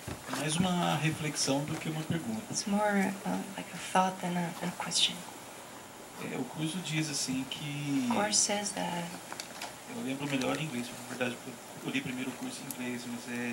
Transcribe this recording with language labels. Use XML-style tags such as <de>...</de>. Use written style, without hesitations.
<pt>mais uma reflexão do que uma pergunta.</pt> <en>It's more like a thought than a question.</en> <pt>O curso diz assim que...</pt> <en>The course says that...</en> <pt>Eu lembro melhor em inglês, na verdade, eu li primeiro o curso em inglês, mas</pt>